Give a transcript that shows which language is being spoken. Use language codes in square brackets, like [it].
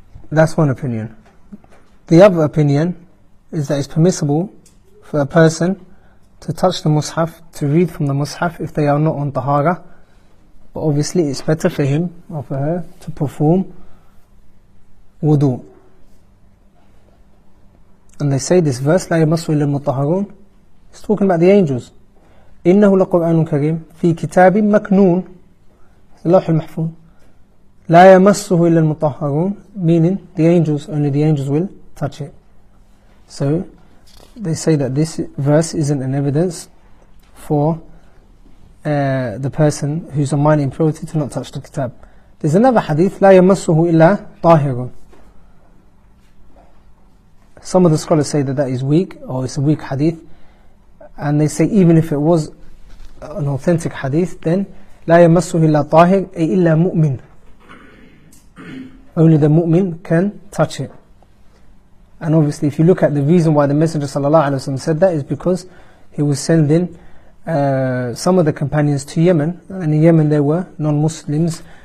[en] That's one opinion. The other opinion is that it's permissible for a person to touch the mushaf, to read from the mushaf if they are not on tahara, but obviously it's better for him or for her to perform wudu. And they say this verse, [ar] لا يمسه إلا المطهرون, [en] it's talking about the angels. [ar] إنه لقرآن كريم في كتاب مكنون, اللوح المحفوظ, لا يمسه إلا المطهرون, meaning the angels, only the angels will touch it. [en] So they say that this verse isn't an evidence for the person who's on minor impurity to not touch the kitab. There's another hadith, [ar] لا يمسه إلا طاهر. [en] Some of the scholars say that that is weak, or it's a weak hadith, and they say even if it was an authentic hadith, then [ar] لا يمسه إلا طاهر أي إلا مؤمن. [en] Only the mu'min can touch it. And obviously if you look at the reason why the Messenger ﷺ said that is because he was sending some of the companions to Yemen, and in Yemen there were non-Muslims.